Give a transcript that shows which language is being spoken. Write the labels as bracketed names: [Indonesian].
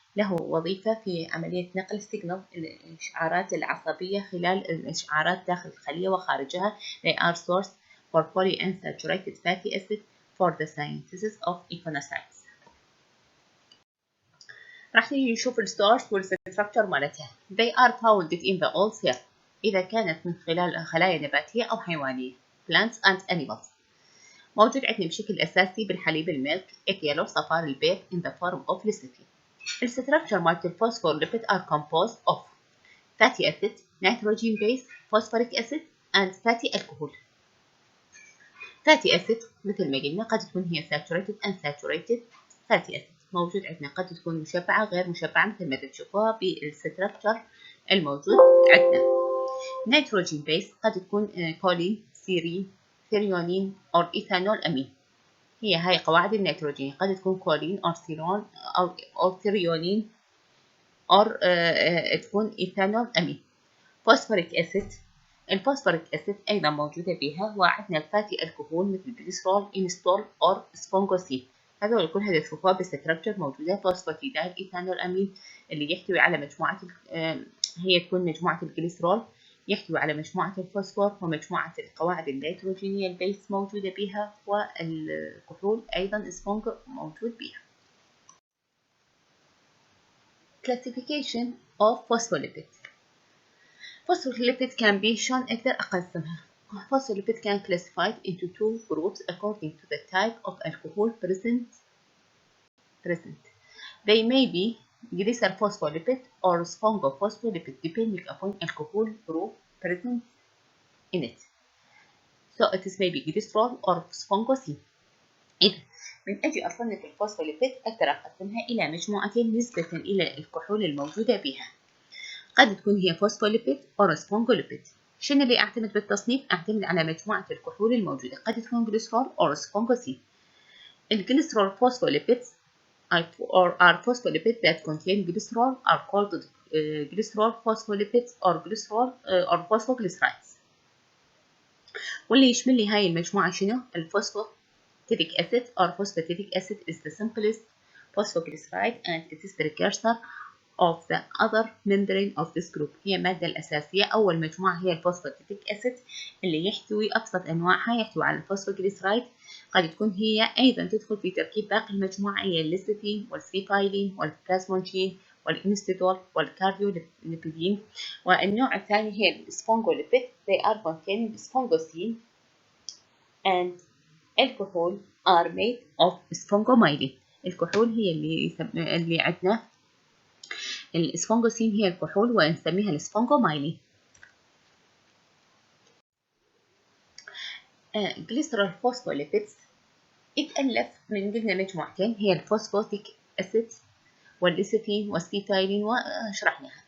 [Arabic] له وظيفة في عملية نقل السيجنال الإشعارات العصبية خلال الإشعارات داخل الخلية وخارجها. [English] They are source for polyunsaturated fatty acid for the synthesis of echonocytes. [Arabic] راح نيجي نشوف الستارز والستركتشر مالتها. They are found in the all cell إذا كانت من خلال خلايا نباتية أو حيوانية [English] plants and animals. [Arabic] موجود عندنا بشكل أساسي بالحليب الميلك إكيالو صفار البيض [English] in the form of lecithin. [Arabic] الستركتشر مالت الفوسفوليبيد [English] are composed of fatty acid, nitrogen base, phosphoric acid and fatty alcohol. [Arabic] fatty acid مثل ما قلنا قد تكون هي saturated unsaturated fatty acid. موجود عندنا قد تكون مشبعة غير مشبعة مثل ما تشوفوها بالستركتشر الموجود عندنا. nitrogen base قد تكون كولين، سيرين، ثيريونين أو إيثانول أمين. هي هاي قواعد النيتروجين، قد تكون كولين أو سيرون أو ثيريونين أو تكون إيثانول أمين. فوسفوريك أسيد، الفوسفوريك أسيد أيضا موجودة بها. وعندنا الفاتي الكحول مثل جليسرول، إنستول أو سفنجوسين. هذول كلها تشوفوها بالستركتشر موجودة. فوسفاتيدايل إيثانول أمين اللي يحتوي على مجموعة هي تكون مجموعة الجليسرول يحتوي على مجموعة الفوسفور ومجموعة القواعد النيتروجينية البيس موجودة بها، والكحول أيضا سفنج موجود بها. [English] Classification of phospholipids. Phospholipid can be shown [Arabic] أقدر أقسمها. [English] Phospholipid can classified into two groups according to the type of alcohol present. They may be glycer phospholipid or sphingophospholipid depending upon alcohol group present in it. So it is maybe glycerol or sphingosine. [Arabic] إذا من أجي أصنف الفوسفوليبيد أقدر أقسمها إلى مجموعتين نسبة إلى الكحول الموجودة بها. قد تكون هي فوسفوليبيد أو سفنجوليبيد. شنو اللي أعتمد بالتصنيف؟ أعتمد على مجموعة الكحول الموجودة. قد تكون جليسرول أو سفنجوسين. [English] الجليسرول phospholipids are phospholipids that contain glycerol are called glycerol phospholipids or glycerol or phosphoglycerides. [Arabic] واللي يشمل لي هاي المجموعة شنو؟ [English] الفوسفاتيديك acid or phosphatidic acid is the simplest phosphoglyceride and it is precursor of the other membrane of this group. [Arabic] هي المادة الأساسية. أول مجموعة هي الفوسفاتيديك acid اللي يحتوي أبسط أنواعها يحتوي على الفوسفوجليسرايد. قد تكون هي أيضا تدخل في تركيب باقي المجموعة هي الليسيثين والسيبايلين والبلازمونجين والإنستيدول والكارديوليبيدين. والنوع الثاني هي السفنجوليبيد. [English] They are containing sphingosine and alcohol are made of sphingomyelin. [Arabic] الكحول هي اللي عندنا السفنجوسين هي الكحول ونسميها السفنجومايلين. جليسرول فوسفوليبيدز يتألف من قلنا مجموعتين هي الفوسفاتيك أسيد والليسيثين والستيتايلين وشرحناها.